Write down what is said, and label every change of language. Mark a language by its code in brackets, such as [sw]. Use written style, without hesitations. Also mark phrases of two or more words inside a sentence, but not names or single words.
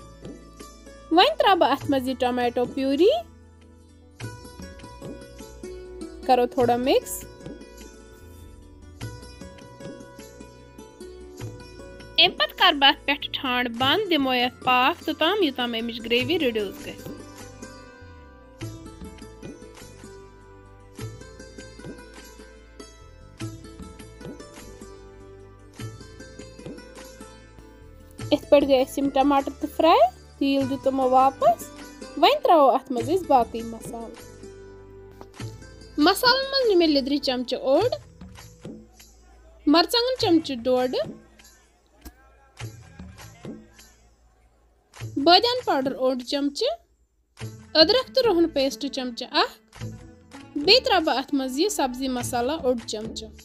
[ks] वन त्रब अथ मज [en] tomato puree [ks] करो थोड़ा मिक्स। अम पे कर बह पे ठांड बंद दिमो यथ पाक तोताम युताम अमिच ग्रेवी रिड्यूस गई। इत पे गए टमाटर तो फ्राई। तील दुतमो वापस। वन त्रो अत मज बाकी मसाल। मसालन मज मे लिद्रि चमच ओड, मरचंगन चमच डोड, बादान पाउडर ओड चमच, अदरक तो रोहन पेस्ट चमच बे त्रब अत मज यह सब्जी मसाला ओड चमच।